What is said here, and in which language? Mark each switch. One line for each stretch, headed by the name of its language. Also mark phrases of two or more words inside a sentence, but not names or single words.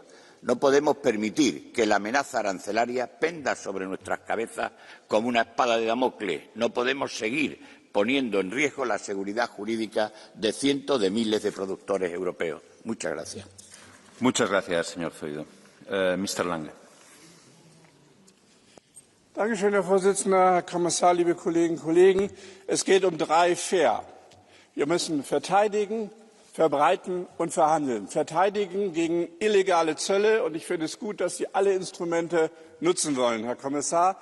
Spanish: No podemos permitir que la amenaza arancelaria penda sobre nuestras cabezas como una espada de Damocles. No podemos seguir poniendo en riesgo la seguridad jurídica de cientos de miles de productores europeos. Muchas gracias. Muchas gracias, señor Zoido. Mr. Lange.
German: Dankeschön, Herr Vorsitzender, Herr Kommissar, liebe Kolleginnen und Kollegen. Es geht um 3 Fair. Wir müssen verteidigen, verbreiten und verhandeln. Verteidigen gegen illegale Zölle. Und ich finde es gut, dass Sie alle Instrumente nutzen wollen, Herr Kommissar.